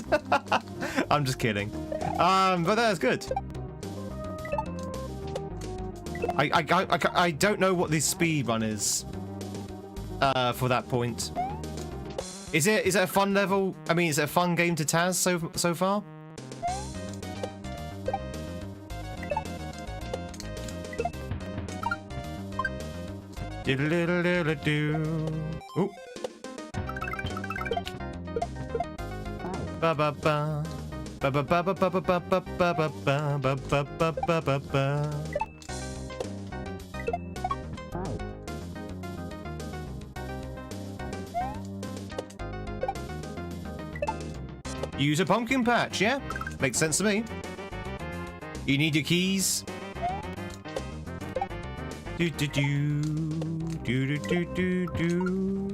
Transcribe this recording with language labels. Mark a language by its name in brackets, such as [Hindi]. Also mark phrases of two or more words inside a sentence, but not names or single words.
[English] I'm just kidding. But that's good. I don't know what the speed run is for that point. Is it a fun level? I mean, is it a fun game to Taz so far? Ooh. Ba ba ba ba ba ba ba ba ba ba ba ba ba ba ba ba ba ba. Use a pumpkin patch, yeah? Makes sense to me. You need your keys. Do do do do do do do.